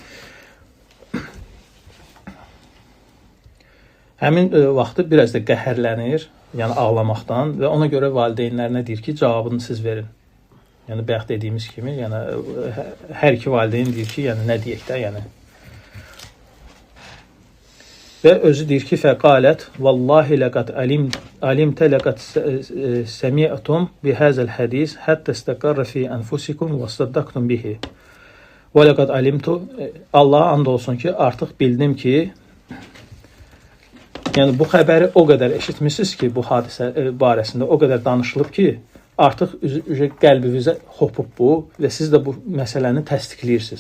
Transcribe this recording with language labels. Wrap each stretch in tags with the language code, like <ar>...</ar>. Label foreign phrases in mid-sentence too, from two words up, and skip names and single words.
<az>Həmin vaxtı biraz da qəhərlənir, yəni ağlamaqdan və ona görə valideynlərinə deyir ki, cavabını siz verin. Yəni bayaq dediyimiz kimi, yəni hər iki valideyn deyir ki, yəni nə deyək də, yəni. Və özü deyir ki,</az> <ar>فقالت والله لقد علمت لقد سمعتم بهذا الحديث حتى استقر في أنفسكم وصدقتم به.</ar> <az>Və</az> <ar>لقد علمت</ar> <az>Allaha and olsun ki, artıq bildim ki, yəni bu xəbəri o qədər eşitmişsiniz ki, bu hadisə barəsində o qədər danışılıb ki, artıq qəlbinizə hopub bu və siz də bu məsələni təsdiqləyirsiniz.</az>